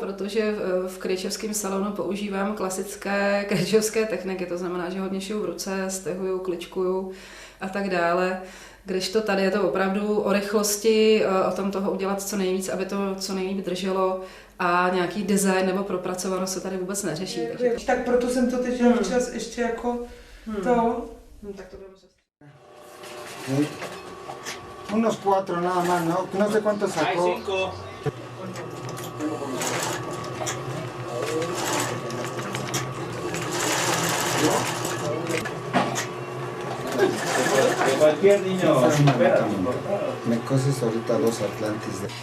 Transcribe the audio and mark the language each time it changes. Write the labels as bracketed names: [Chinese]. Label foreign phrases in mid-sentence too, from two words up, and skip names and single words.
[Czech] Protože v kryčevském salonu používám klasické kryčevské techniky, to znamená, že hodně šiju v ruce, stehuju, kličkuju a tak dále. Když to tady je to opravdu o rychlosti, o tom toho udělat co nejvíc, aby to co nejvíc drželo, a nějaký design nebo propracovanost se tady vůbec neřeší. Takže... Tak proto jsem to teď včas ještě jako to... Tak to bylo zase. [Spanish] Unos 4 nada más, ¿no? No sé cuánto sacó. Hay 5. Cualquier niño, me coses ahorita 2 Atlantis.